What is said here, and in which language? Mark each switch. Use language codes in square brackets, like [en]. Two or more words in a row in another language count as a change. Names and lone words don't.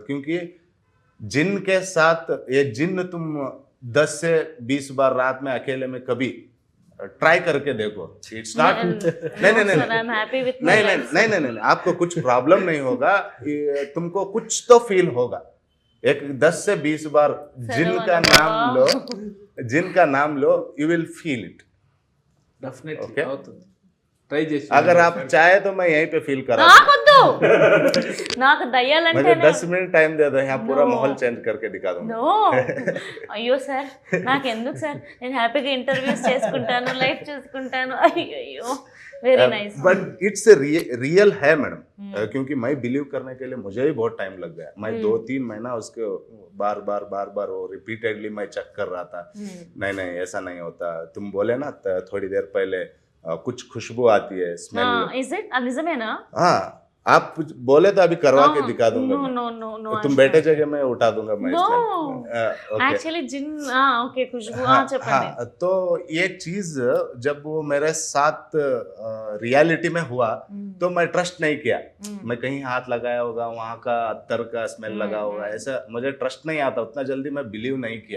[hi] क्योंकि जिन के साथ ये जिन तुम 10 से 20 बार रात में अकेले में कभी ट्राई करके देखो, [en] it's not, [hi] नहीं, आपको कुछ प्रॉब्लम नहीं होगा, तुमको कुछ तो फील होगा। एक 10 से 20 बार जिनका नाम लो, [en] you will feel it. డెఫినెట్లీ Okay. [te] అవుతుంది, ట్రై చేసి [hi] अगर आप चाहे तो मैं यहीं पे फील करा [te] నాకొద్దు, నాకు [hi] मुझे [te] దయ్యాలంటే [hi] 10 मिनट टाइम दे दो, यहाँ पूरा [en] No. [hi] माहौल चेंज करके दिखा दूंगा। [te] నో, అయ్యో సార్ నాకు ఎందుకు సార్, నేను హ్యాపీగా ఇంటర్వ్యూస్ చేసుకుంటాను, లైఫ్ చూసుకుంటాను, అయ్యో [en] very nice. but it's real [hi] है मैडम, क्योंकि मैं बिलीव करने के लिए मुझे भी बहुत टाइम लग गया। मैं 2-3 महीना उसके बार बार वो रिपीटेडली मैं चेक कर रहा था, नहीं ऐसा नहीं होता। तुम बोले ना थोड़ी देर पहले कुछ खुशबू आती है, स्मेल। [en] is it, [te] అది నిజమేనా? [hi] हाँ, आप कुछ बोले तो अभी करवा के दिखा दूंगा [en] నో [hi] मैं। [en] నో నో నో, [hi] तुम बैठे जगह में उठा दूंगा मैं [en] No. [hi] इसमें। [te] యాక్చువల్లీ జిన్, ఓకే ఖుష్బూ, [hi] हाँ, [te] చెప్పండి. [hi] हाँ, तो ये चीज जब वो मेरे साथ रियलिटी में हुआ तो मैं ट्रस्ट नहीं किया। मैं कहीं हाथ लगाया होगा, वहाँ का अत्तर का स्मेल लगा होगा, ऐसा मुझे ट्रस्ट नहीं आता, उतना जल्दी मैं बिलीव नहीं किया।